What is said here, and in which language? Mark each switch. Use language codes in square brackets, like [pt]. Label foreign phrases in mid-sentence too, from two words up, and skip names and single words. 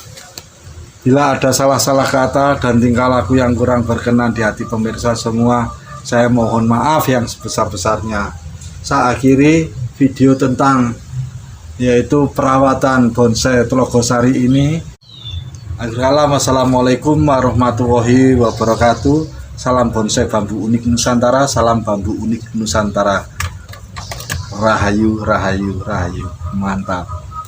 [id] Bila ada salah-salah kata dan tingkah laku yang kurang berkenan di hati pemirsa semua, saya mohon maaf yang sebesar-besarnya. Saya akhiri video tentang yaitu perawatan bonsai Telogosari ini. [ar] السلام عليكم ورحمة الله وبركاته. [id] Salam bonsai bambu unik Nusantara, salam bambu unik Nusantara. Rahayu, rahayu, rahayu. Mantap.